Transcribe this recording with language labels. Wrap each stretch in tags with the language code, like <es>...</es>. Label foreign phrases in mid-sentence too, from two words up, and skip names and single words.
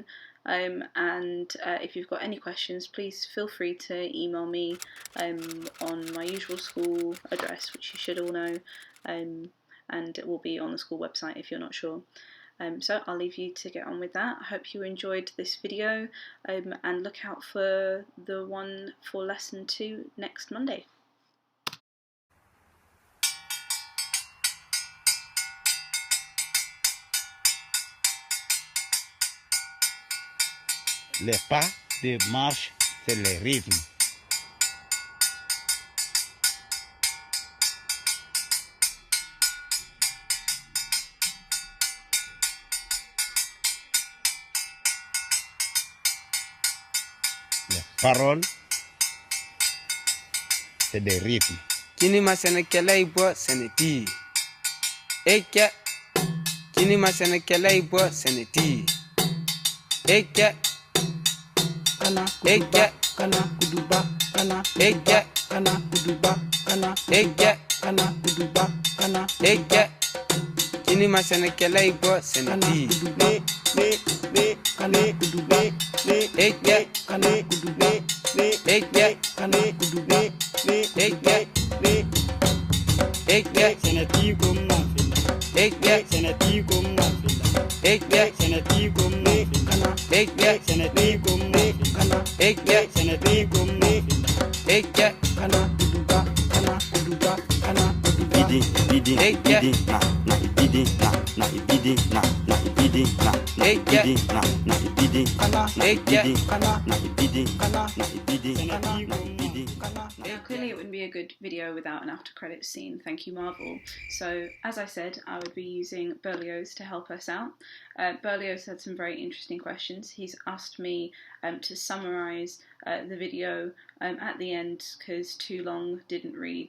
<en>And if you've got any questions, please feel free to email me on my usual school address, which you should all know, and it will be on the school website if you're not sure. So I'll leave you to get on with that. I hope you enjoyed this video, and look out for the one for lesson 2 next Monday.</en> <fr>Les pas de marche, c'est le rythme. Les paroles, c'est des rythmes. Kini masana kela ibo seneti. Eke. Kini masana kela ibo seneti. Eke. Kana kuduba, kana kuduba, kana Eke. kana kuduba, kana Eke. kana kuduba, kana Eke. Kini masana kela ibo kana seneti. kuduba, kana kuduba, Eke. kana kuduba, Eke. kana kuduba, Eke. Eke. senati gomma fila, Eke. senati gomma fila, Eke. senati gomma fila, Eke. senati gomma fila, Eke. senati gomma fila, Eke. kana kuduba, kana kuduba, kana kuduba. Ibidi, ibidi, na ibidi, na ibidi, na ibidi, na ibidi, na ibidi, na ibidi, na ibidi, na ibidi, na ibidi.</fr> <en>Now, clearly it wouldn't be a good video without an after credits scene. Thank you, Marvel. So, as I said, I would be using Berlioz to help us out. Berlioz had some very interesting questions. He's asked me to summarise the video at the end because too long didn't read.</en>